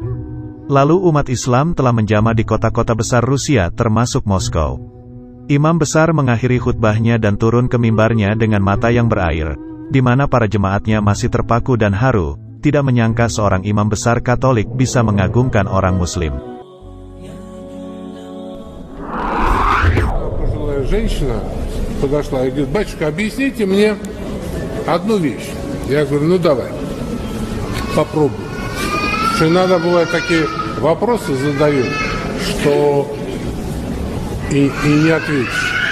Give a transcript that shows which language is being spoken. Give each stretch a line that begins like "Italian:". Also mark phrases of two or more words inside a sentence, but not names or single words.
Indonesian: Lalu umat Islam telah menjamah di kota-kota besar Rusia termasuk Moskow. Imam besar mengakhiri khutbahnya dan turun ke mimbarnya dengan mata yang berair, di mana para jemaatnya masih terpaku dan haru, tidak menyangka seorang imam besar Katolik bisa mengagungkan orang Muslim.
Russian: Женщина подошла и говорит: батюшка, объясните мне одну вещь. Я говорю: ну давай, попробуй. Что иногда бывают такие вопросы задают, что и не ответишь.